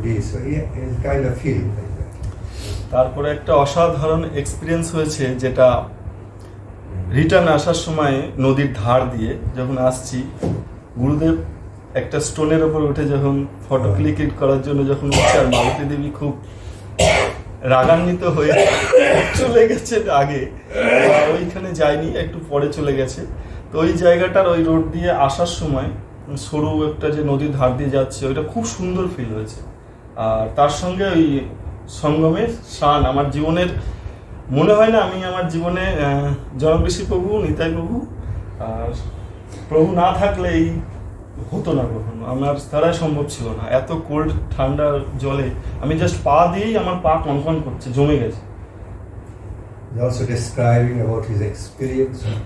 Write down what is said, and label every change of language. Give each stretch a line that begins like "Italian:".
English: So he is kind of feeling like that.
Bangla: তারপরে একটা অসাধারণ এক্সপিরিয়েন্স হয়েছে, যেটা রিটার্ন আসার সময় নদীর ধার দিয়ে যখন আসছি, গুরুদেব একটা স্টোনের ওপর উঠে যখন ফটো ক্লিক করার জন্য যখন উঠছে, আর মালতী দেবী খুব রাগান্বিত হয়ে চলে গেছে আগে, ওইখানে যায়নি, একটু পরে চলে গেছে। তো ওই জায়গাটার ওই রোড দিয়ে আসার সময় সরু একটা যে নদীর ধার দিয়ে যাচ্ছে, ওইটা খুব সুন্দর ফিল হয়েছে। আর তার সঙ্গে ওই সঙ্গমের স্নান আমার জীবনের, মনে হয় না আমি আমার জীবনে জনকৃষি প্রভু, নিতাই প্রভু আর প্রভু না থাকলে এই হতো না কখনো, আমার দ্বারাই সম্ভব ছিল না। এত কোল্ড ঠান্ডা জলে আমি জাস্ট পা দিয়েই আমার পা কনকন করছে, জমে গেছে।
English: Also describing about his experience.